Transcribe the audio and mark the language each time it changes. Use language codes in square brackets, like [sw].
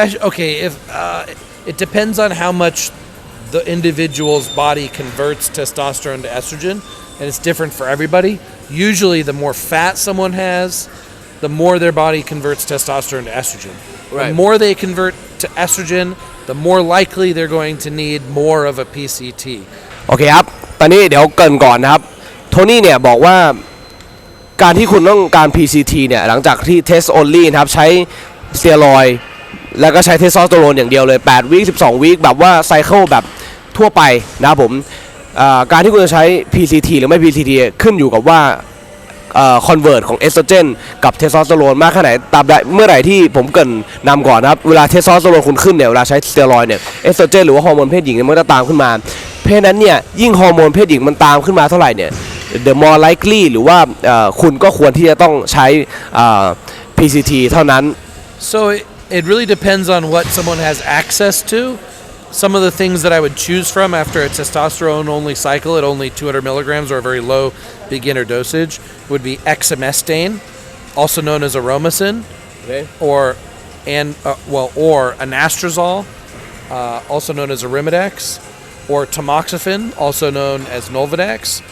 [en] Okay, if it depends on how much the individual's body converts testosterone to estrogen, and it's different for everybody. Usually, the more fat someone has, the more their body converts testosterone to estrogen. Right. The more they convert to estrogen, the more likely they're going to need more of a PCT. [th] โอเคครับตอนนี้เดี๋ยวเกริ่นก่อนนะครับโทนี่เนี่ยบอกว่าการที่คุณต้องการ PCT เนี่ยหลังจากที่ test only นะครับใช้สเตียรอยด์แล้วก็ใช้เทสโทสเตอโรนอย่างเดียวเลย8วีค12วีคแบบว่าไซเคิลแบบทั่วไปนะครับผมการที่คุณจะใช้ PCT หรือไม่ PCT ขึ้นอยู่กับว่า คอนเวิร์ตของเอสโตรเจนกับเทสโทสเตอโรนมากแค่ไหนตามใดเมื่อไหร่ที่ผมเกริ่นนำก่อนนะครับเวลาเทสโทสเตอโรนคุณขึ้นเนี่ยเวลาใช้สเตียรอยด์เนี่ยเอสโตรเจนหรือว่าฮอร์โมนเพศหญิงเนี่ยมันก็จะตามขึ้นมาเพราะนั้นเนี่ยยิ่งฮอร์โมนเพศหญิงมันตามขึ้นมาเท่าไหร่เนี่ย [en] the more likely [th] หรือว่าคุณก็ควรที่จะต้องใช้PCT เท่านั้น [en] So it really depends on what someone has access to. Some of the things that I would choose from after a testosterone only cycle at only 200 milligrams or a very low beginner dosage would be exemestane, also known as aromacin, okay. or anastrozole, also known as Arimidex, or tamoxifen, also known as Nolvadex,